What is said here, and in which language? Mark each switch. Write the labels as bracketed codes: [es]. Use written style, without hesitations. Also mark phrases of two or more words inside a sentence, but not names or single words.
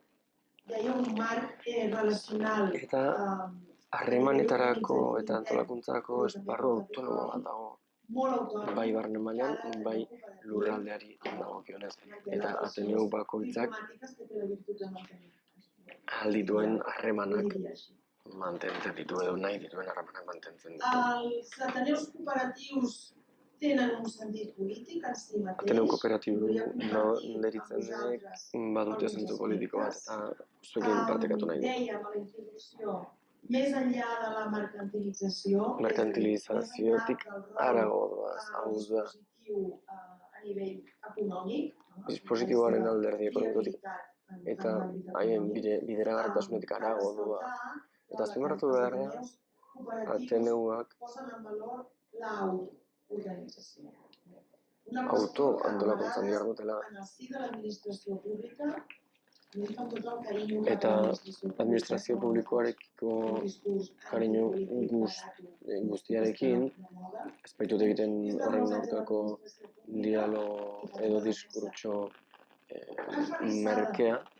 [eu] Eta harremanetarako eta antolakuntzako esparru autonomo bat dago. Bai barne mailan, bai lurraldeari dagokionez. Eta Ateneu bakoitzak ahal dituen harremanak mantentzen ditu edo nahi dituen harremanak mantentzen ditu. [ca] Els Ateneus cooperatius tenen un sentit polític en si mateix. [eu] Ateneu kooperatibo deritzenek badute zentzu politiko bat eta zuekin partekatu nahi dut. [ca] Dèiem a la introducció, més enllà de la [eu] mercantilizaziotik harago doaz, hau da. [ca] a nivell econòmic, [eu] dispositiboaren alderdi ekonomikotik eta haien bideragarritasunetik harago doa. Eta azpimarratu behar da, Ateneuak auto-antolakuntzan dihardutela eta administrazio publikoarekiko kariño guztiarekin ez baitut egiten horren aurkako dialogo edo diskurtso merkea.